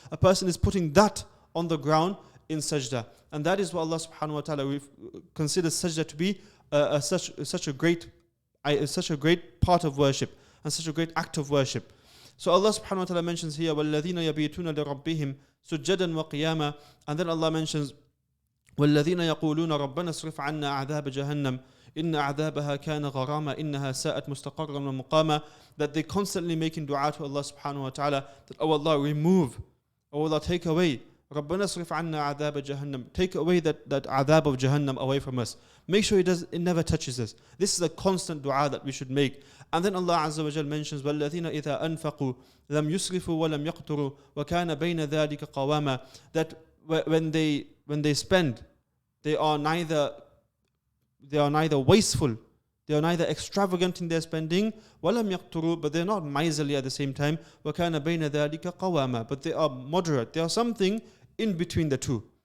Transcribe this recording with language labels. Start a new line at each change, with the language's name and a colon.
English: A person is putting that on the ground in sajda. And that is what Allah subhanahu wa ta'ala considers sajda to be such a great part of worship and such a great act of worship. So Allah subhanahu wa ta'ala mentions here,
Arabic: وَالَّذِينَ يَبِيتُونَ لِرَبِّهِمْ سُجَّدًا وَقِيَامًا.
English: And then Allah mentions,
Arabic: وَالَّذِينَ يَقُولُونَ رَبَّنَا اصْرِفْ عَنَّا عَذَابَ جَهَنَّمَ إِنَّ عَذَابَهَا كَانَ غَرَامًا إِنَّهَا سَاءَتْ مُسْتَقَرًّا وَمُقَامًا.
English: That they constantly making dua to Allah subhanahu wa ta'ala, that, oh Allah, remove, oh Allah, take away,
Arabic: رَبَّنَا اصْرِفْ عَنَّا عَذَابَ جَهَنَّمَ,
English: take away that adhab of Jahannam away from us. Make sure it never touches us. This is a constant dua that we should make. And then Allah Azza wa Jal mentions,
Arabic: وَالَّذِينَ إِذَا أَنفَقُوا لَمْ يُسْرِفُوا وَلَمْ يَقْتُرُوا وَكَانَ بَيْنَ ذَلِكَ قَوَامًا.
English: That when they spend, they are neither wasteful, they are neither extravagant in their spending,
Arabic: وَلَمْ يَقْتُرُوا,
English: but they are not miserly at the same time,
Arabic: وَكَانَ بَيْنَ ذَلِكَ قَوَامًا,
English: but they are moderate, they are something in between the two.